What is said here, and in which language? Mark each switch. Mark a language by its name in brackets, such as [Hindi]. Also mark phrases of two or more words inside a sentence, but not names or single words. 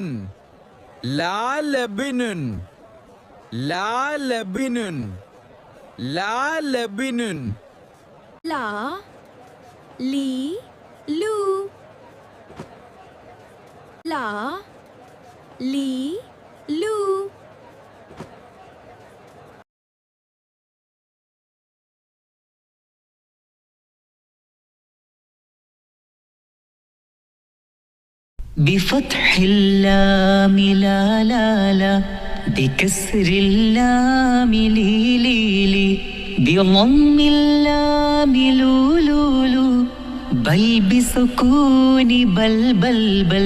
[Arabic] ലാ ലബിനുൻ. ലാ ലബിനുൻ. ലാ ലബിനുൻ. ലാ ലീ ലു. ലാ ലീ ലു. بفتح اللام لا لا لا، بكسر اللام لي لي لي، بضم اللام لو لو لو، بل بسكون بل بل بل.